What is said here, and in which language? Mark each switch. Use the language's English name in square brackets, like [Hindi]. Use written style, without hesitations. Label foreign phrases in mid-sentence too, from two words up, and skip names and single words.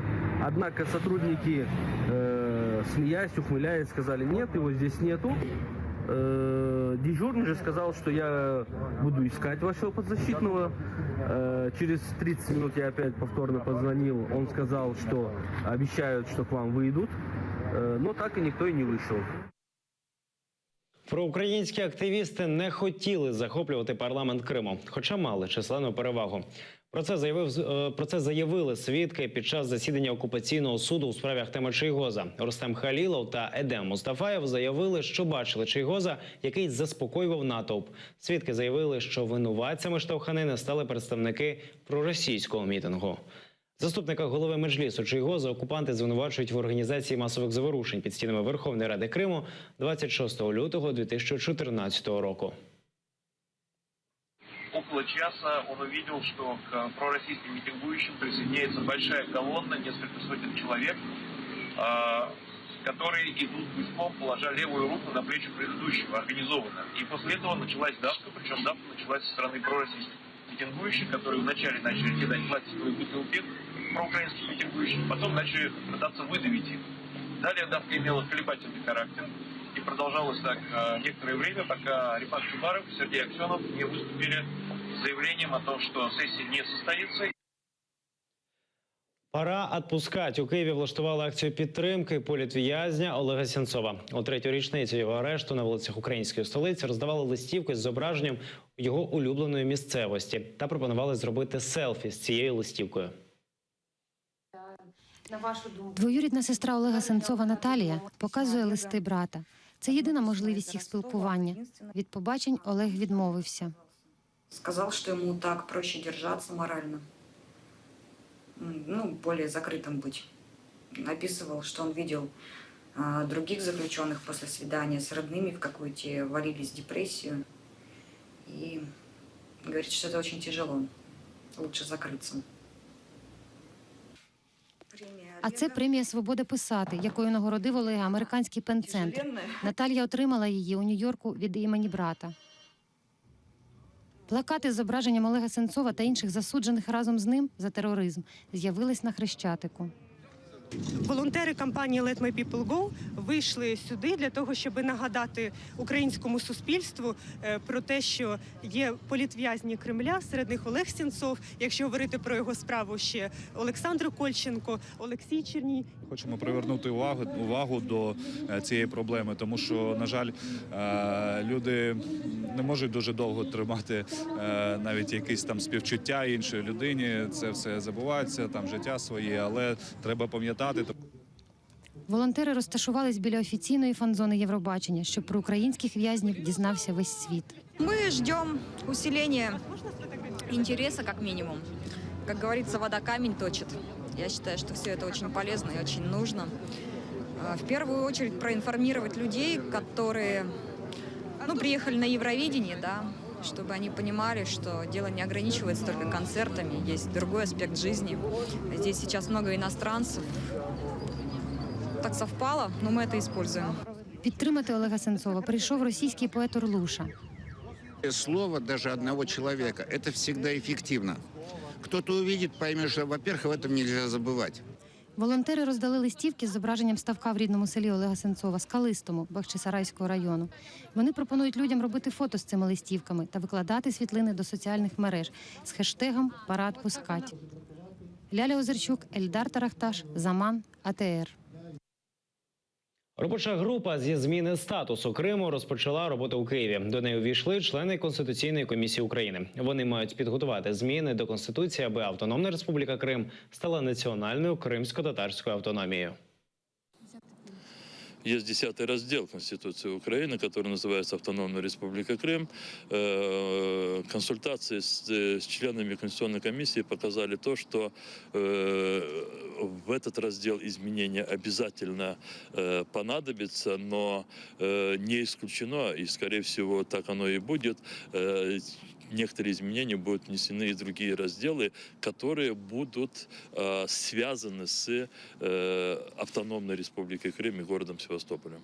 [Russian] Однако сотрудники, смеясь, ухмыляясь, сказали: нет, его здесь нету. Дежурный же сказал, что я буду искать вашего подзащитного. Через 30 минут я опять повторно позвонил. Он сказал, что обещают, что к вам выйдут. Но так и никто и не вышел. [Ukrainian] Проукраїнські активісти не хотіли захоплювати парламент Криму, хоча мали численну перевагу. Про це заявили свідки під час засідання окупаційного суду у справі Ахтема Чийгоза. Рустем Халілов та Едем Мустафаєв заявили, що бачили Чийгоза, який заспокоював натовп. Свідки заявили, що винуватцями штовханини стали представники проросійського мітингу. Заступника голови Меджлісу Чийгоза окупанти звинувачують в організації масових заворушень під стінами Верховної Ради Криму 26 лютого 2014 року. [Russian] Около часа он увидел, что к пророссийским митингующим присоединяется большая колонна, несколько сотен человек, которые идут гуськом, положа левую руку на плечи предыдущего, организованно. И после этого началась давка, причем давка началась со стороны пророссийских митингующих, которые вначале начали кидать пластиковые бутылки проукраинских митингующих, потом начали пытаться выдавить их. Далее давка имела колебательный характер. И продолжалось так некоторое время, пока Рифат Чубаров и Сергей Аксенов не выступили с заявлением о том, что сессия не состоится. [Ukrainian] Пора відпускати. У Києві влаштували акцію підтримки політв'язня Олега Сенцова. У третю річницю його арешту на вулицях української столиці роздавали листівки з зображенням його улюбленої місцевості та пропонували зробити селфі з цією листівкою. Двоюрідна сестра Олега Сенцова Наталія показує листи брата. Це єдина можливість їх спілкування. Від побачень Олег відмовився. Сказав, що йому так проще держатися морально. [Russian] Более закрытым быть. Описывал, что он видел других заключенных после свидания с родными, в какую те валились в депрессию. И говорит, что это очень тяжело. Лучше закрыться. [Ukrainian] А це премія «Свобода писати», якою нагородив Олега американський пен-центр. Наталія отримала її у Нью-Йорку від імені брата. Плакати з зображенням Олега Сенцова та інших засуджених разом з ним за тероризм з'явились на Хрещатику. Волонтери кампанії «Let my people go» вийшли сюди для того, щоб нагадати українському суспільству про те, що є політв'язні Кремля, серед них Олег Сенцов, якщо говорити про його справу, ще Олександр Кольченко, Олексій Черній. Хочемо привернути увагу до цієї проблеми, тому що, на жаль, люди не можуть дуже довго тримати навіть якісь там співчуття іншої людині. Це все забувається, там життя своє, але треба пам'ятати. Волонтери розташувались біля офіційної фан-зони Євробачення, щоб про українських в'язнів дізнався весь світ. [Russian] Мы ждем усиления интереса, как минимум. Как говорится, вода камень точит. Я считаю, что все это очень полезно и очень нужно. В первую очередь проинформировать людей, которые приехали на Евровидение, да, чтобы они понимали, что дело не ограничивается только концертами, есть другой аспект жизни. Здесь сейчас много иностранцев. Так совпало, но мы это используем. [Ukrainian] Підтримати Олега Сенцова прийшов російський поет Орлуша. [Russian] Слово даже одного человека – это всегда эффективно. Кто-то увидит, поймет, что, во-первых, об этом нельзя забывать. [Ukrainian] Волонтери роздали листівки з зображенням ставка в рідному селі Олега Сенцова, Скалистому, Бахчисарайського району. Вони пропонують людям робити фото з цими листівками та викладати світлини до соціальних мереж з хештегом «Парад пускать». Ляля Озерчук, Ельдар Тарахташ, Заман, АТР. Робоча група зі зміни статусу Криму розпочала роботу у Києві. До неї увійшли члени Конституційної комісії України. Вони мають підготувати зміни до Конституції, аби Автономна Республіка Крим стала національною кримсько-татарською автономією. [Russian] Есть 10-й раздел Конституции Украины, который называется «Автономная Республика Крым». Консультации с членами Конституционной комиссии показали то, что в этот раздел изменения обязательно понадобится, но не исключено, и, скорее всего, так оно и будет, некоторые изменения будут внесены и в другие разделы, которые будут связаны с Автономной Республикой Крым и городом Севастополем.